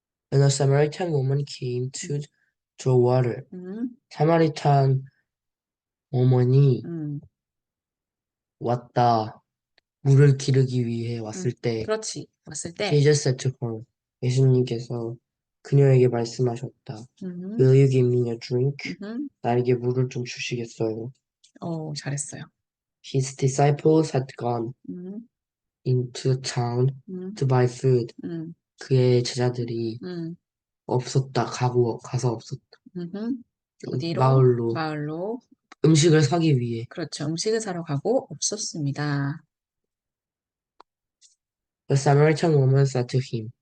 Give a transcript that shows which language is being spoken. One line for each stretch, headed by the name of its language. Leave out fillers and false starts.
English: When a Samaritan woman came to draw water,
Korean: 사마리탄 어머니 왔다. 물을 기르기 위해 왔을 때 그렇지. 왔을 때,
English: Jesus said to her,
Korean: 예수님께서 그녀에게 말씀하셨다. 음,
English: Will you give me a drink? 음,
Korean: 나에게 물을 좀 주시겠어요? 잘했어요.
English: His disciples had gone 음, into town 음, to buy food. 음,
Korean: 그의 제자들이 음, 가서 없었다. 어디로? 마을로 마을로. 음식을 사기 위해. 그렇죠. 음식을 사러 가고 없었습니다.
English: The Samaritan woman said to him.